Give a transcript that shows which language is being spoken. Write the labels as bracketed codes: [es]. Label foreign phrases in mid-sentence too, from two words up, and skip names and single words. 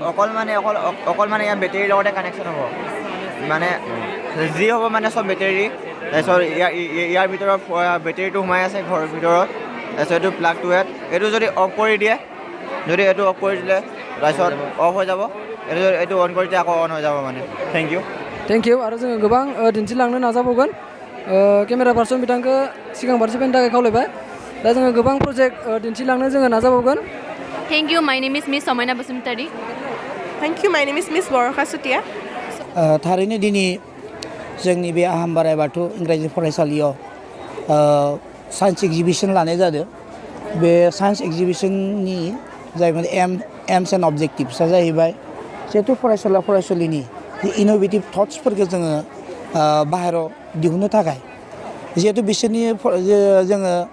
[as] অকল মানে ইয়াৰ বেটেৰীৰ লগতে কানেকশ্যন হ'ব মানে যি হ'ব মানে চব বেটেৰী তাৰপিছত ইয়াৰ ভিতৰত বেটেৰীটো সোমাই আছে ঘৰৰ ভিতৰত তাৰপিছত এইটো প্লাগটো ইয়াত এইটো যদি অফ কৰি দিয়ে যদি এইটো অফ কৰি দিলে তাৰপিছত অফ হৈ যাব এইটো অন কৰি দিয়ে আকৌ অন হৈ যাব মানে [en] Thank you [brx] आरो जोङो गोबां दिन्थिलांनो नाजाबावगोन केमेरा पार्सन बिथांखौ सिगां फारसे फैनो थाखाय खावलायबाय दा जोङो गोबां प्रजेक्ट दिन्थिलांनो जोङो नाजाबावगोन [en] Thank you my name is Miss समायना बसुमतारी Thank you my name is Miss बरखा सुतिया [brx] थारैनो दिनै जोंनि बे आहम बोराइ बाथौ इंराजि फरायसालियाव [en] science exhibition [brx] लानाय जादों बे साइन्स एक्जिबिशननि जाय माने [en] aims and objectivesআ [brx] जाहैबाय जिहेतु फरायसुलिनि [en] innovative thoughtsफोरखौ [brx] जोङो बाहेराव दिहुननो थाखाय जिहेतु बिसोरनि जोङो